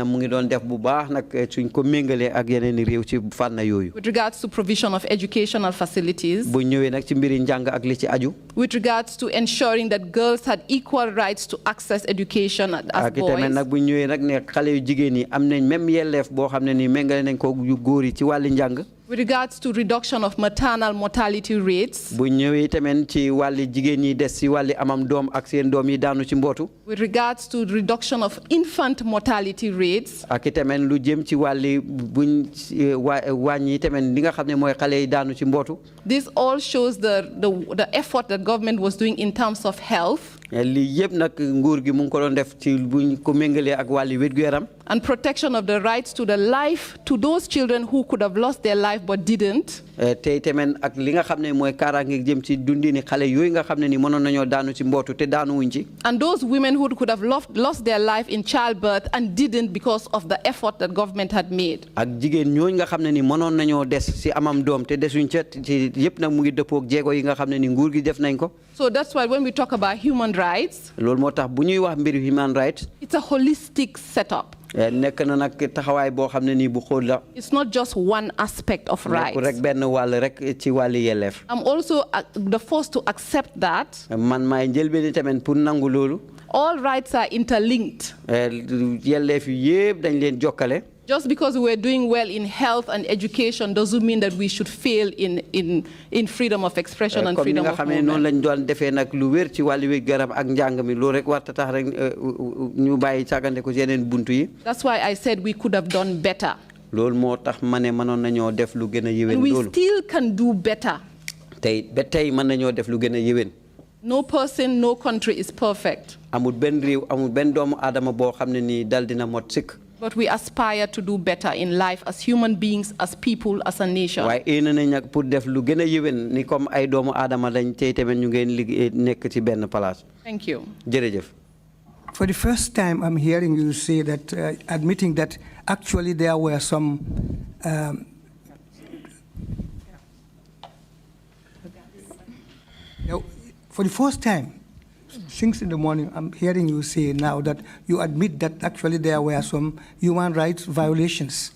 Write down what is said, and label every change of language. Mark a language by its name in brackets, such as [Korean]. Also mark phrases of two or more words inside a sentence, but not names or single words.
[English] With regards to provision of educational facilities, with regards to ensuring that girls had equal rights to access education as boys, with With regards to reduction of maternal mortality rates. [Wolof] bu ñëwee tamit ci wàlli jigéen ñi des ci wàlli amam doom ak seen doom yi daanu ci mbootu. [English] With regards to reduction of infant mortality rates. [Wolof] ak tamit lu jëm ci wàlli buñ wàññi tamit li nga xam ne mooy xale yi daanu ci mbootu. [English] This all shows the effort that government was doing in terms of health. [Wolof] lii yëpp nag nguur gi mu ngi ko doon def ci buñ ko méngalee ak wàlli wér-gu-yaram. [English] And protection of the rights to the life to those children who could have lost their life but didn't. [Wolof] tey tamit ak li nga xam ne mooy kaaraange jëm ci dundini xale yooyu nga xam ne ni mënoon nañoo daanu ci mbootu te daanu wuñ ci. [English] And those women who could have lost their life in childbirth and didn't because of the effort that government had made. [Wolof] ak jigéen ñooñu nga xam ne ni mënoon nañoo des ci amam doom te desuñ ca ci yëpp nag mu ngi dëppook jéego yi nga xam ne ni nguur gi def nañ ko. [English] So that's why when we talk about human rights, [Wolof] loolu moo tax bu ñuy wax mbiru [English] human rights. it's a holistic setup. [Wolof] nekk na nag taxawaay boo xam ne nii bu xool la. [English] It's not just one aspect of rights. [Wolof] rek benn wàll rek ci wàlli yelleef. [English] I'm also the first to accept that. [Wolof] man maay njëlbéen tamit pour nangu loolu. [English] All rights are interlinked. [Wolof] yelleef yëpp dañ leen jokkale. [English] Just because we're doing well in health and education doesn't mean that we should fail in freedom of expression and freedom of movement. [Wolof] noonu lañ doon defee nag lu wér ci wàllu wér-gu-yaram ak njàng mi loolu rek warta tax rek ñu bàyyi càggante ko ci yeneen buntu yi. [English] That's why I said we could have done better. [Wolof] loolu moo tax ma ne mënoon nañoo def lu gën a yéwén. [English] And we still can do better. [Wolof] tey ba tey mën nañoo def lu gën a yéwén. [English] No person, no country is perfect. [Wolof] amul benn réew amul benn doomu aadama boo xam ne nii dal dina mot sëkk. [English] But we aspire to do better in life as human beings, as people, as a nation. [Wolof] waaye yéene nañ nag pour def lu gën a yéwén ni comme ay doomu aadama lañ tey tamit ñu ngeen liggéey nekk ci benn place. [English] Thank you. [Wolof] jërëjëf. [English] For the first time, I'm hearing you say that, admitting that actually there were some for the first time, since in the morning, I'm hearing you say now that you admit that actually there were some human rights violations.